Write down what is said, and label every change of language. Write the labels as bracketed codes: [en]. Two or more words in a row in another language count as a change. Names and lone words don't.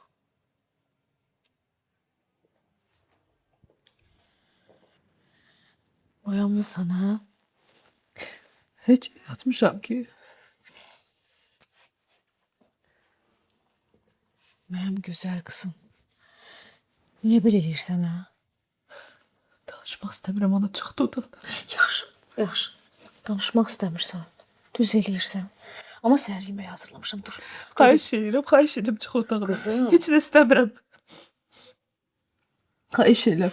[az] Oyanmısan ha? Hiç yatmışam ki. [tr] Benim güzel kızım. [az] Niye belə eləyirsən ha? Danışmaq istəmirəm, ana çıxdı otaqdan. Yaxşı, yaxşı. Danışmaq istəmirsən. Düz eləyirsən. Ama səhər yeməyi hazırlamışam, dur. Xahiş edirəm çıx otaqdan. Qızım. Heç də istəmirəm. Xahiş edirəm.